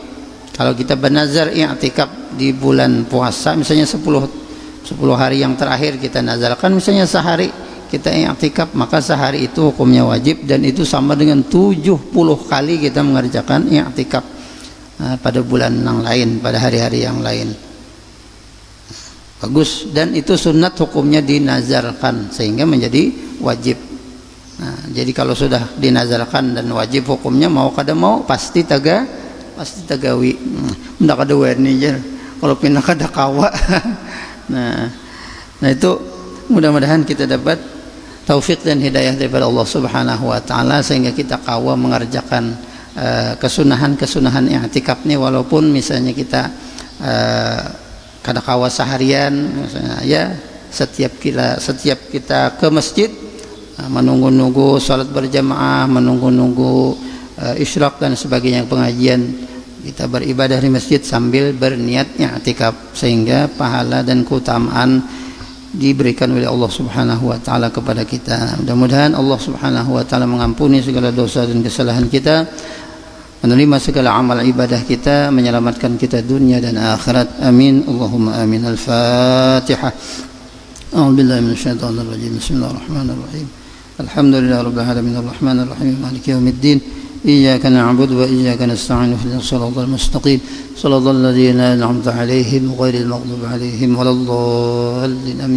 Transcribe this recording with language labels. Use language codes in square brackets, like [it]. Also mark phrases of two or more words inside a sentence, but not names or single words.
[id] Kalau kita bernazar i'tikaf di bulan puasa, misalnya 10 hari yang terakhir kita nazarkan, misalnya sehari kita i'tikaf, maka sehari itu hukumnya wajib, dan itu sama dengan 70 kali kita mengerjakan i'tikaf pada bulan yang lain, pada hari-hari yang lain. Bagus, dan itu sunat hukumnya dinazarkan sehingga menjadi wajib. [bjn] Nah, jadi kalau sudah dinazarkan dan wajib hukumnya, mau kada mau pasti tagawi. Ndak kada wani aja kalau pindah kada kawa. [id] nah itu mudah-mudahan kita dapat taufik dan hidayah daripada [ar] الله سبحانه وتعالى [id] sehingga kita kawa mengerjakan kesunahan-kesunahan i'tikaf ini, walaupun misalnya kita [bjn] kada kawa [id] seharian misalnya, ya setiap kita ke masjid menunggu-nunggu salat berjamaah, menunggu-nunggu isyraq dan sebagainya pengajian, kita beribadah di masjid sambil berniat i'tikaf, sehingga pahala dan keutamaan diberikan oleh [ar] الله سبحانه وتعالى [id] kepada kita. Mudah-mudahan [ar] الله سبحانه وتعالى [id] mengampuni segala dosa dan kesalahan kita, menerima segala amal ibadah kita, menyelamatkan kita dunia dan akhirat. Amin. [ar] اللهم آمين. الفاتحة. أعوذ بالله من الشيطان الرجيم. بسم الله الرحمن الرحيم. الحمد لله رب العالمين الرحمن الرحيم مالك يوم الدين. إياك نعبد وإياك نستعين اهدنا الصراط المستقيم صراط الذين أنعمت عليهم غير المغضوب عليهم ولا الضالين آمين.